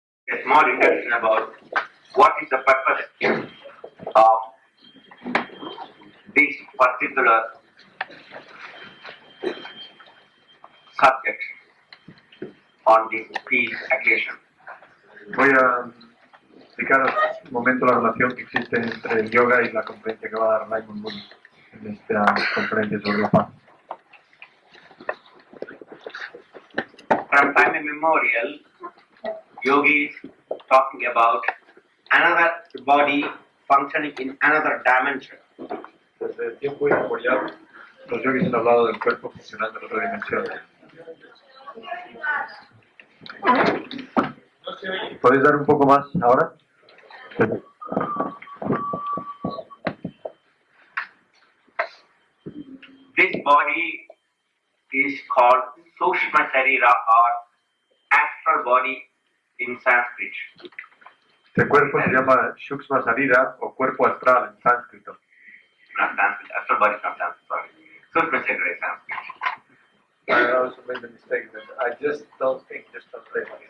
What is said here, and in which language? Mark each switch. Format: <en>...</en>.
<en>a small introduction about what is the purpose of this particular subject on this peace occasion.</en> <es>Voy a explicar un momento la relación que existe entre el yoga y la conferencia que va a dar Raymond Moody en esta conferencia sobre la paz.</es> <en>From time immemorial, yogis talking about another body functioning in another dimension.</en> <es>Desde tiempo inmemorial, los yogis han hablado del cuerpo funcionando en otra dimensión. ¿Podéis dar un poco más ahora?</es> <en>This body is called Sukshma Sharira or astral body in Sanskrit.</en> <es>Este cuerpo se llama Sukshma Sarira o cuerpo astral en sánscrito.</es> <en>Not Sanskrit, astral body from Sanskrit, sorry. Sukshma Sharira is Sanskrit. I also made the mistake that I just don't think just translate.</en>